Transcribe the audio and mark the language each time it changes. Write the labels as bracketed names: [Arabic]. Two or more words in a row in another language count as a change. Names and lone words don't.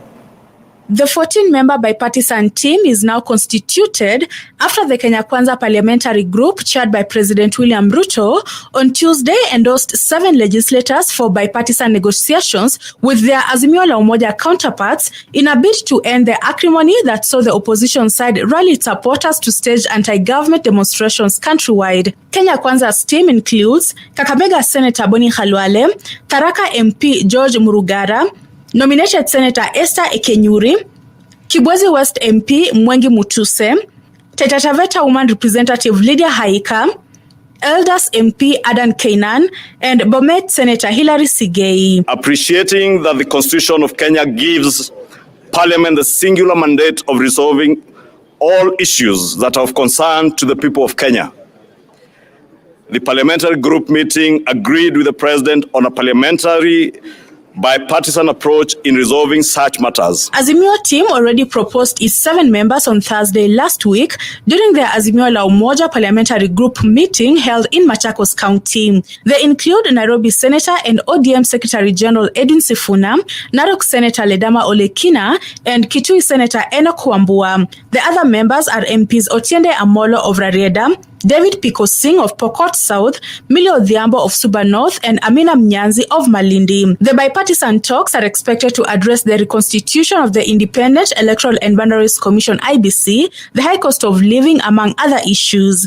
[English] The 14-member bipartisan team is now constituted after the Kenya Kwanza parliamentary group, chaired by President William Ruto, on Tuesday endorsed 7 legislators for bipartisan negotiations with their Azimio la Umoja counterparts in a bid to end the acrimony that saw the opposition side rally its supporters to stage anti-government demonstrations countrywide. Kenya Kwanza's team includes Kakamega Senator Boni Khalwale, Tharaka MP George Murugara, nominated Senator Esther Ekenyuri, Kibwezi West MP Mwengi Mutuse, Taita Taveta Woman Representative Lydia Haika, Elders MP Adan Kainan, and Bomet Senator Hilary Sigei. Appreciating that the Constitution of Kenya gives Parliament the singular mandate of resolving all issues that are of concern to the people of Kenya, the parliamentary group meeting agreed with the President on a parliamentary bipartisan approach in resolving such matters. Azimio team already proposed its 7 members on Thursday last week during the Azimio la Umoja parliamentary group meeting held in Machakos County. They include Nairobi Senator and ODM Secretary General Edwin Sifuna, Narok Senator Ledama Olekina, and Kitui Senator Enoch Wambua. The other members are MPs Otiende Amolo of Rarieda, David Piko Singh of Pokot South, Millie Odhiambo of Suba North, and Amina Mnyanzi of Malindi. The bipartisan talks are expected to address the reconstitution of the Independent Electoral and Boundaries Commission (IBC), the high cost of living, among other issues.